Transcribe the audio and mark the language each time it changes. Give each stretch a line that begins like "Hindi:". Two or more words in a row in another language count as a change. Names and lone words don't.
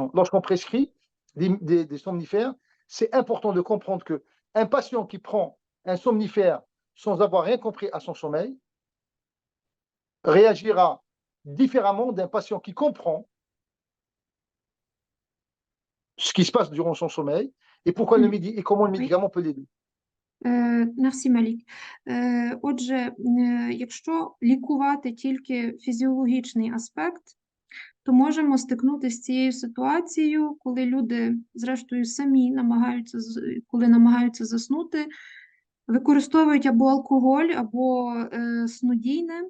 French: Lorsqu'on prescrit des somnifères, c'est important de comprendre qu'un patient qui prend un somnifère sans avoir rien compris à son sommeil réagira différemment d'un patient qui comprend ce qui se passe durant son sommeil et pourquoi et comment le médicament peut l'aider. Мерсі, Малік.
Ukrainian: Отже, якщо лікувати тільки фізіологічний аспект, то можемо стикнутися з цією ситуацією, коли люди, зрештою, самі намагаються заснути, використовують або алкоголь, або снодійне.